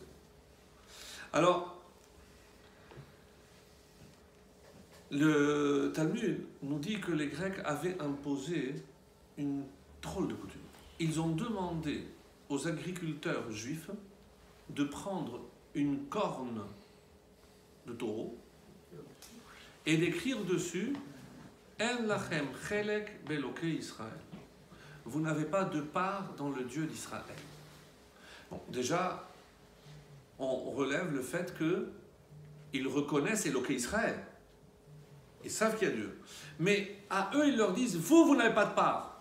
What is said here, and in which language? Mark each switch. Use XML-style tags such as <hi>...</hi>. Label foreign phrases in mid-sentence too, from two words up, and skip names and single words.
<fr>Alors, le Talmud nous dit que les Grecs avaient imposé une drôle de coutume. Ils ont demandé aux agriculteurs juifs de prendre une corne de taureau et d'écrire dessus</fr> <he>אין לכם חלק באלוקי ישראל.</he> <fr>Vous n'avez pas de part dans le Dieu d'Israël. Bon, déjà, on relève le fait qu'ils reconnaissent</fr> <he>אלוקי ישראל.</he> <fr>Ils savent qu'il y a Dieu. Mais à eux, ils leur disent vous n'avez pas de part.</fr>